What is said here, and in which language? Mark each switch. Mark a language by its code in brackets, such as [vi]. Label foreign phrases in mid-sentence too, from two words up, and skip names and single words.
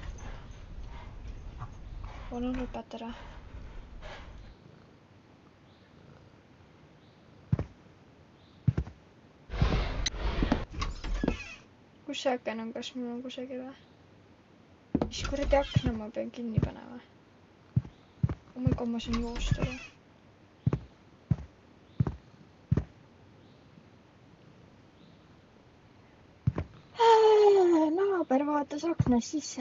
[et] Palun lõpeta ära. Kus see aken on? Kas mul on kusagil või? Mis kuradi akna ma pean kinni panema? [en] Oh my god, [et] ma saan joosta või? Naaber vaatas aknast sisse.